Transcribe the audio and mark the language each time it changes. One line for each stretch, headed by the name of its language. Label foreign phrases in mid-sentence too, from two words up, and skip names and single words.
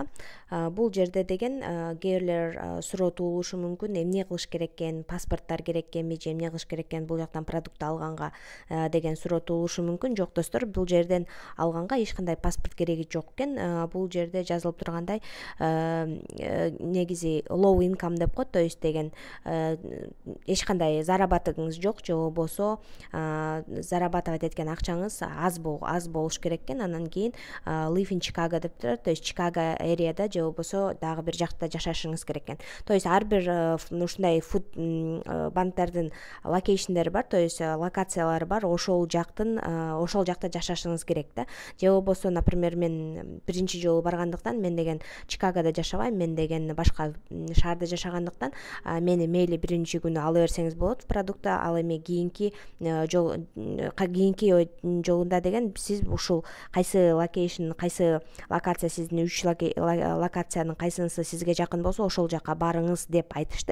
Kyrgyz: Бул жерде деген кээрлер суроотулушу мүмкүн, эмне кылыш керек экен, паспорттар керек экенби же эмне кылыш керек экен бул жактан продукт алганга деген суроотулушу мүмкүн. Жок достор, бул жерден алганга эч кандай паспорт кереги жок экен. Бул жерде жазылып тургандай негизи
English: low income
Kyrgyz: деп коет,
Russian: то есть
Kyrgyz: деген эч кандай заработогуңуз жок же болбосо зарабатывать эткен акчаңыз аз болуш керек. Анан кийин
English: live in Chicago
Kyrgyz: деп турат,
Russian: то есть
Kyrgyz: Чикаго эрияда же болбосо дагы бир жакта жашашыңыз керек экен.
Russian: То есть
Kyrgyz: ар бир ушундай фуд банктардын локейшндери бар,
Russian: то есть
Kyrgyz: локациялары бар, ошол жакта жашашыңыз керек да. Же болбосо, например, мен биринчи жолу баргандыктан, мен деген Чикагода жашабайм, мен деген башка шаарда жашагандыктан, мени мейли биринчи күнү ала берсеңиз болот продуктты, ал эми кийинки жолунда деген сиз ушул кайсы локация сиздин 3 локациянын кайсынысы сизге жакын болсо ошол жака барыңыз деп айтышты.